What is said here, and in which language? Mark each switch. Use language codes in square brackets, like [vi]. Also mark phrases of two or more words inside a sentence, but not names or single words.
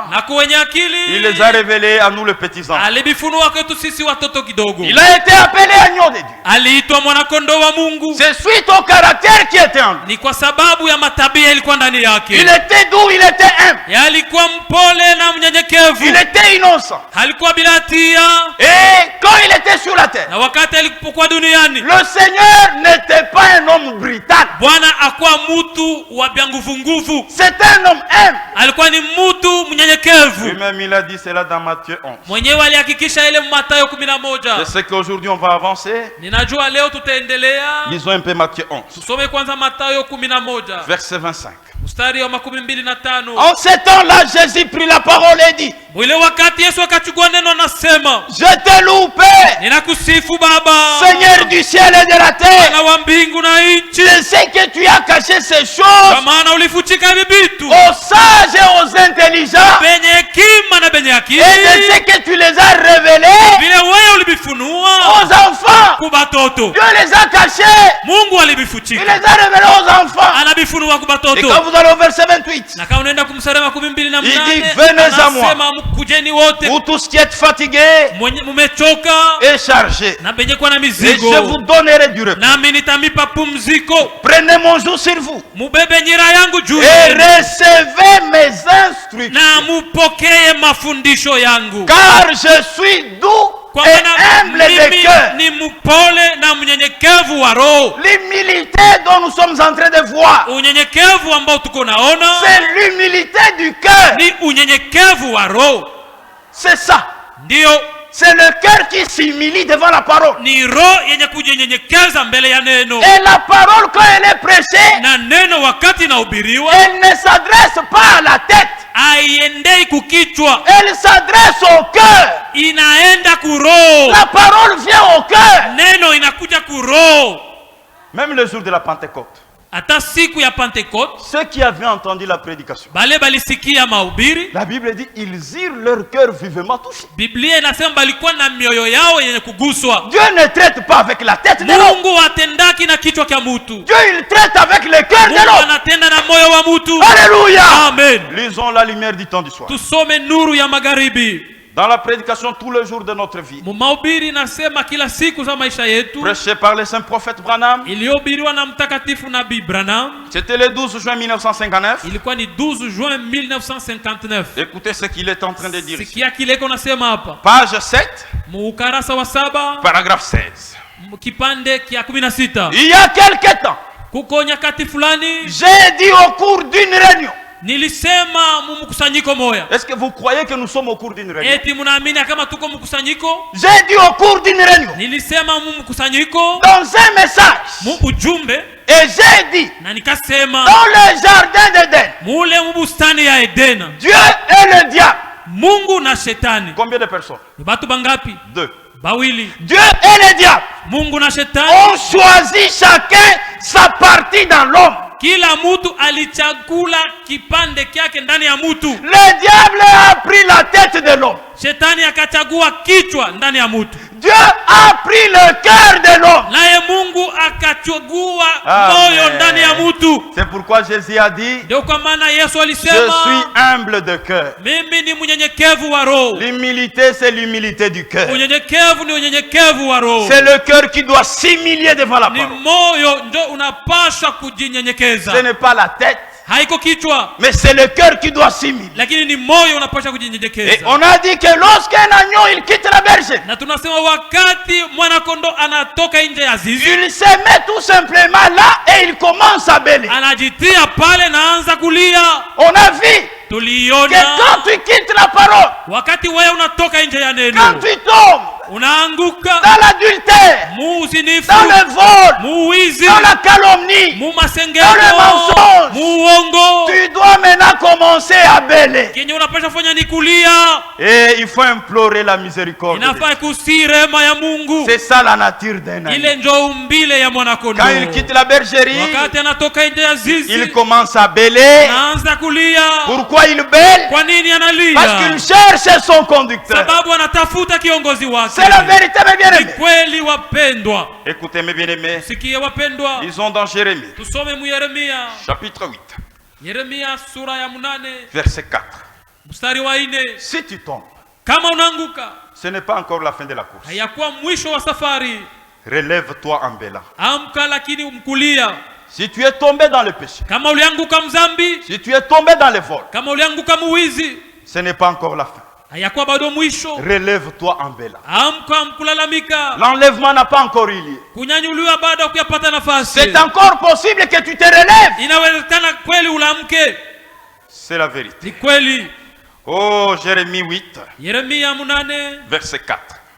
[fr] Il les a révélées à nous, les petits-enfants. Il a été appelé agneau de Dieu. C'est suite au caractère qui était en lui. Il était doux, il était humble. [sw] mnyenyekevu. [fr] Il était innocent. [sw] Halikuwa bila hatia. [fr] Et quand il était sur la terre, [sw] na wakati alipokuwa duniani, [fr] le Seigneur n'était pas un homme brutal. [sw] Bwana akuwa mtu wa nguvu. [fr] C'est un homme humble. [sw] Alikuwa ni mtu mnyenyekevu. [fr] Lui-même il a dit cela dans Matthieu 11. [sw] Mwenyewe alihakikisha ile Mathayo 11. [fr] Je sais qu'aujourd'hui on va avancer. [sw] Ninajua leo tutaendelea. [fr] Lisons un peu Matthieu 11. [sw] Tusome kwanza Mathayo 11. [fr] Verset 25. [sw] Mstari wa 25. [fr] En ce temps-là, Jésus prit la parole et dit, [sw] mwile wakati Yesu akachukua neno anasema, [fr] je te loue Père, [sw] ninakusifu Baba, [fr] Seigneur du ciel et de la terre, [sw] Bwana wa mbingu na nchi. [fr] Je sais que tu as caché ces choses [sw] kwa maana ulifuchika hivi vitu [fr] aux sages et aux intelligents, [sw] benye hekima na benye akili, [fr] et je sais que tu les as révélés [sw] vile wewe ulibifunua [fr] aux enfants. [sw] kwa batoto. [fr] Dieu les a cachés, [sw] Mungu alibifuchika, [fr] il les a révélés aux enfants. [sw] anabifunua kwa batoto. [fr] Et quand vous allez au verset 28, [sw] na kama unaenda kumsarema 28, [fr] il dit, venez à moi, [sw] kujeni wote, [fr] vous tous qui êtes fatigués [sw] mumechoka [fr] et chargés, [sw] na benye kwa na [fr] et [sw] mizigo, [fr] je vous donnerai du repos. [sw] nami nitamipa pumziko. [fr] Prenez mon joug sur vous [sw] mubebe nyira yangu juu [fr] et recevez mes instructions, [sw] na mupokee mafundisho yangu, [fr] car je suis doux et humble de cœur. [sw] Ni mpole na mnyenyekevu wa roho. [fr] L'humilité dont nous sommes en train de voir, [sw] unyenyekevu ambao tuko naona, [fr] c'est l'humilité du cœur. [sw] ni unyenyekevu wa roho. [fr] C'est ça. [sw] Ndio. [fr] C'est le cœur qui s'humilie devant la parole. [sw] Ni roho yenye kujinyenyekeza mbele ya neno. [fr] Et la parole quand elle est prêchée, [sw] na neno wakati inahubiriwa, [fr] elle ne s'adresse pas à la tête. [sw] Aiendei kukichwa. [fr] Elle s'adresse au cœur. [sw] Inaenda kuroho. [fr] La parole vient au cœur. [sw] Neno inakuja kuroho. [fr] Même le jour de la Pentecôte, [sw] hata siku ya Pentecote, [fr] ceux qui avaient entendu la prédication, [sw] bale balisikia mahubiri, [fr] la Bible dit ils eurent leur cœur vivement touché. [sw] Biblia inasema balikuwa na mioyo yao yenye kuguswa. [fr] Dieu ne traite pas avec la tête de l'homme. [sw] Mungu atendaki na kichwa cha mtu. [fr] Dieu il traite avec le cœur de l'homme. [sw] Mungu anatenda na moyo wa mtu. [fr] Alléluia. [sw] Amen. [fr] Lisons la lumière du temps du soir. [sw] Tusome nuru ya magharibi. [fr] Dans la prédication tous les jours de notre vie, [sw] mahubiri nasema kila siku za maisha yetu, [fr] prêché par le saint prophète Branham, [sw] ilihubiriwa na mtakatifu nabii Branham. [fr] C'était le 12 juin 1959. [sw] Ilikuwa ni 12 juin 1959. [fr] Écoutez ce qu'il est en train de dire. [sw] Sikia kile konasema hapa. [fr] Page 7, [sw] ukarasa wa 7, [fr] paragraphe 16. [sw] Kipande kia 16. [fr] Il y a quelque temps, [sw] kuko nyakati fulani, [fr] j'ai dit au cours d'une réunion, [sw] nilisema mkusanyiko moya. [fr] Est-ce que vous croyez que nous sommes au cours d'une réunion? [sw] Eti mnaamini kama tuko mkusanyiko? [fr] J'ai dit au cours d'une réunion, [sw] nilisema mkusanyiko, [fr] dans un message, [sw] ujumbe, [fr] et j'ai dit, [sw] na nikasema, [fr] dans le jardin d'Éden, [sw] mule mbustani ya Eden, [fr] Dieu et le diable. [sw] Mungu na shetani. [fr] Combien de personnes? [sw] Ni batu bangapi? [fr] 2. [sw] Bawili. [fr] Dieu et le diable, [sw] Mungu na shetani, [fr] ont choisi chacun sa partie dans l'homme. [sw] Kila mtu alichagula kipande kyake ndani ya mtu. [fr] Le diable a pris la tête de l'homme. [sw] Shetani akachagua kichwa ndani ya mtu. [fr] Dieu a pris le cœur de l'homme. [sw] Naye Mungu akachagua moyo ndani ya mtu. [fr] C'est pourquoi Jésus a dit, [sw] ndio kwa maana Yesu alisema, [fr] je suis humble de cœur. [sw] Mimi ni mnyenyekevu wa roho. [fr] L'humilité, c'est l'humilité du cœur. [sw] Unyenyekevu ni unyenyekevu wa roho. [fr] C'est le cœur qui doit s'humilier devant la parole. [sw] Ni moyo ndio unapaswa kujinyenyekeza. [fr] Ce n'est pas la tête, [sw] haiko kichwa, [fr] mais c'est le cœur qui doit s'humilier. [sw] Lakini ni moyo unapaswa kujinyenyekeza. [fr] Et on a dit que lorsqu'un agneau il quitte la berge, [sw] na tunasema wakati mwana kondoo anatoka nje ya zizi, [fr] il se met tout simplement là et il commence à bêler. [sw] Anajitia pale na anza kulia. [fr] On a vu [sw] tuliona [fr] que quand tu quittes la parole, [sw] wakati wewe unatoka nje ya neno, [fr] quand tu tombes [sw] unaanguka [fr] dans l'adultère, [sw] muuzinifu, [fr] dans le vol, [sw] muwizi, [fr] dans la calomnie, [sw] mumasengeno, [fr] dans le mensonge, [sw] muongo, [fr] tu dois maintenant commencer à bêler. [sw] Kenye unapaswa fanya ni kulia. [fr] Et il faut implorer la miséricorde. [sw] Inafaa kusii rehema ya Mungu. [fr] C'est ça la nature d'un agneau. [sw] Ile ndio umbile ya mwana kondoo. [fr] Quand il quitte la bergerie, [sw] wakati anatoka nje ya zizi, [fr] il commence à bêler. [sw] Anaanza kulia. [fr] Pourquoi il bêle? [sw] Kwa nini analia? [fr] Parce qu'il cherche son conducteur. [sw] Sababu anatafuta kiongozi wake. [fr] C'est la vérité, mes bien-aimés. [sw] Kweli wapendwa. [fr] Écoutez mes bien-aimés. [sw] Sikie wapendwa. [fr] Lisons dans Jérémie. [sw] Tusome mu Yeremia. [fr] Chapitre 8. [sw] Yeremia sura ya 8. [fr] Verset 4. [sw] Mstari wa 4. [fr] Si tu tombes, [sw] kama unaanguka, [fr] ce n'est pas encore la fin de la course. [sw] hayakuwa mwisho wa safari. [fr] Relève-toi en bêlant. [sw] Amka lakini umkulia. [fr] Si tu es tombé dans le péché, [sw] kama ulianguka mzambi, [fr] si tu es tombé dans le vol, [sw] kama ulianguka muwizi, [fr] Ce n'est pas encore la fin. Relève-toi en Béla. L'enlèvement n'a pas encore eu lieu. C'est encore possible que tu te relèves. C'est la vérité. Oh, Jérémie 8, verset 4.